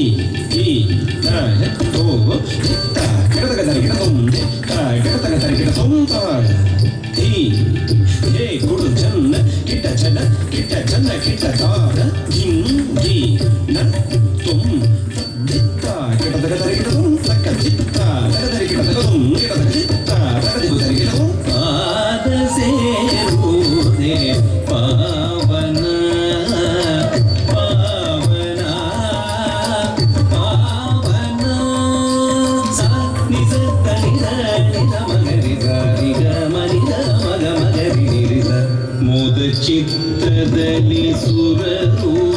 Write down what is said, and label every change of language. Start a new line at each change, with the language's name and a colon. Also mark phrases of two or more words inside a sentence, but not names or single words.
Kannada: ಜಿ ನ ತೋ ಕಿಟ ಕಿಟ ಕಿಟ ತುಂ ತಾ ಕಿಟ ಕಿಟ ತುಂ ತಾ ಜಿ ಜೇ ಕುಡು ಚನ್ನ ಕಿಟ ಚನ್ನ ಕಿಟ ಚನ್ನ ಕಿಟ ತಾ ಜಿಂಗಿ ನ ತುಂ ಕಿಟ ಕಿಟ ತುಂ ತಕ್ಕ ಚಿತ್ತ ಕಿಟ ತುಂ ಕಿಟ ಚಿತ್ತ ಕಿಟ ತುಂ ಪಾದ ಸೇರುವುದೇ ಪಾವನ ಪಾವನ ಪಾವನ ಸ ನಿಜ ತನಿದ ನಿದ ಮಗರಿದ ನಿಗ ಮನಿದ ಮಗ ಮಗರಿ ನಿರಿದ ಮೋದ ಚಿತ್ರದಲ್ಲಿ ಸುರರು